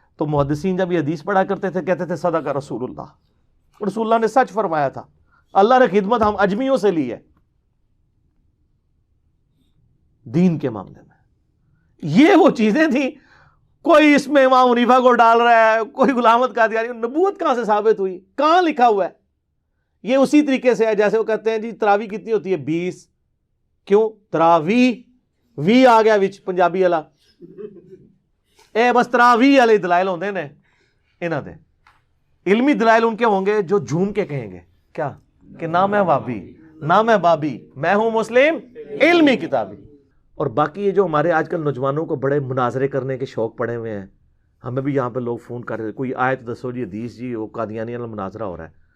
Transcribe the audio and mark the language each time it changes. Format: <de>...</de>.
<ur>تو محدثین جب یہ حدیث پڑھا کرتے تھے کہتے تھے</ur> <ar>صدق رسول اللہ،</ar> <ur>رسول اللہ نے سچ فرمایا تھا، اللہ نے خدمت ہم اجمیوں سے لی ہے دین کے معاملے میں. یہ وہ چیزیں تھیں. کوئی اس میں امام حنیفہ کو ڈال رہا ہے، کوئی غلام احمد قادیانی. نبوت کہاں سے ثابت ہوئی؟ کہاں لکھا ہوا ہے؟ یہ اسی طریقے سے ہے جیسے وہ کہتے ہیں جی تراویح کتنی ہوتی ہے؟ 20. کیوں تراویح؟</ur> <pa>وی آ گیا وچ پنجابی والا، اے بس تراویح والے دلائل ہوندے نے انہاں دے.</pa> <ur>علمی دلائل ان کے ہوں گے جو جھوم کے کہیں گے کیا کہ نہ میں وابی نہ میں بابی، میں ہوں مسلم علمی کتابی. اور باقی یہ جو ہمارے آج کل نوجوانوں کو بڑے مناظرے کرنے کے شوق پڑے ہوئے ہیں، ہمیں بھی یہاں پہ لوگ فون کر رہے ہیں، کوئی آیت دسو جی، حدیث جی، وہ قادیانی والا مناظرہ ہو رہا ہے.</ur>